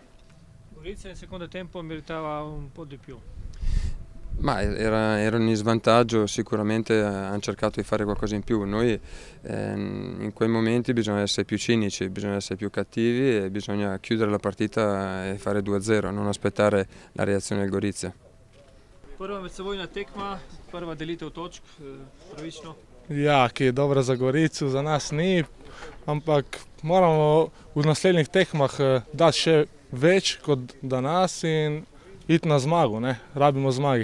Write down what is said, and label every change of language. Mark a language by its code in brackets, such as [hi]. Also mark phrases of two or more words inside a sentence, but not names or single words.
[it] Gorizia nel secondo tempo meritava un po' di più. Ma erano in svantaggio, sicuramente hanno cercato di fare qualcosa in più. Noi in quei momenti bisogna essere più cinici, bisogna essere più cattivi e bisogna chiudere la partita e fare 2-0, non aspettare la reazione del Gorizia. [sl] Prva medsebojna tekma, prva delitev točk, pravično. Ja, ki je dobra za Gorico, za nas ni, ampak moramo v naslednjih tekmah dati še več kot danes in iti na zmago, rabimo zmage.